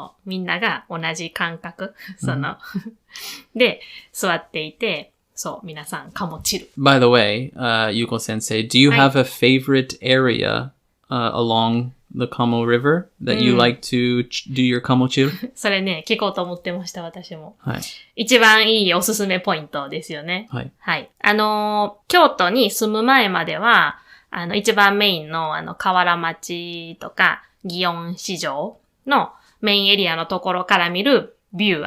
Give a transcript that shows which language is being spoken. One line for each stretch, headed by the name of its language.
Japanese: みんなが同じ感覚、で、座っていて、皆さん、カモチル。
English: By the way, Yuko Sensei, do you have a favorite area along the Kamo River that you like to do your Kamo chill?
Japanese: それね、聞こうと思ってました、私も。はい。一番いいおすすめポイントですよね。はい。はい。京都に住む前までは、一番メインの河原町とか、祇園市場のメインエリアのところから見るビュー。